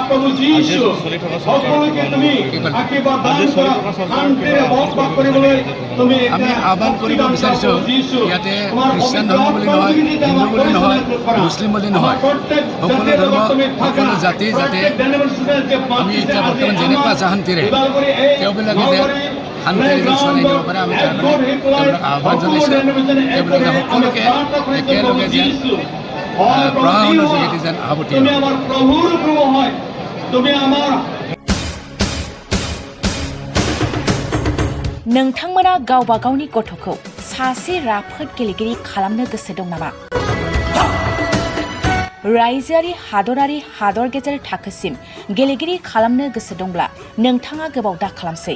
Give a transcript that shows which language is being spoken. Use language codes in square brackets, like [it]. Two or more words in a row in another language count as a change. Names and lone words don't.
[as] আমি আহ্বান কৰিব বিচাৰিছোঁ ইয়াতে খ্ৰীষ্টান ধৰ্ম বুলি নহয় হিন্দু বুলি নহয় মুছলিম বুলি নহয় সকলো ধৰ্ম সকলো জাতি যাতে আমি এতিয়া বৰ্তমান যেনেকুৱা আছে শান্তিৰে তেওঁবিলাকে যে শান্তিৰে যেন চলাই নিব পাৰে আমি তাৰ কাৰণে তেওঁবিলাক আহ্বান জনাইছোঁ তেওঁবিলাকে সকলোকে একেলগে যেন প্ৰশাসনৰ যোগেদি যেন আহতি [brx] नोंथांमोना गावबा गावनि गथ'खौ सासे राफोद गेलेगिरि खालामनो गोसो दं नामा? रायजोआरि हादरारि हादर गेजेर थाखोसिम गेलेगिरि खालामनो गोसो दंब्ला नोंथाङा गोबाव दा खालामसै।